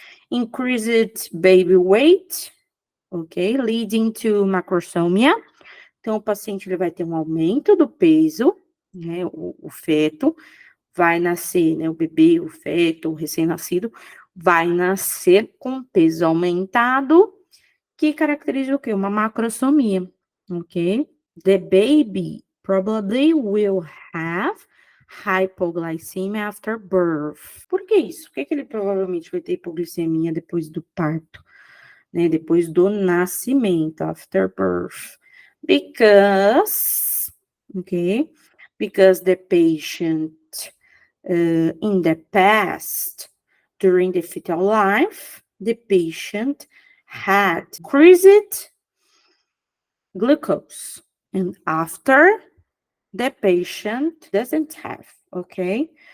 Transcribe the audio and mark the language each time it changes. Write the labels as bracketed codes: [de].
[en] Increased baby weight, ok? Leading to macrosomia. [pt] Então, o paciente ele vai ter um aumento do peso, né? O feto vai nascer, né? O bebê, o feto, o recém-nascido, vai nascer com peso aumentado, que caracteriza o quê? Uma macrosomia, ok? [en] The baby probably will have hypoglycemia after birth. [pt] Por que isso? Por que ele provavelmente vai ter hipoglicemia depois do parto, né? Depois do nascimento, [en] after birth? Because, okay? Because the patient in the past, during the fetal life, the patient had increased glucose, and after the patient doesn't have, okay?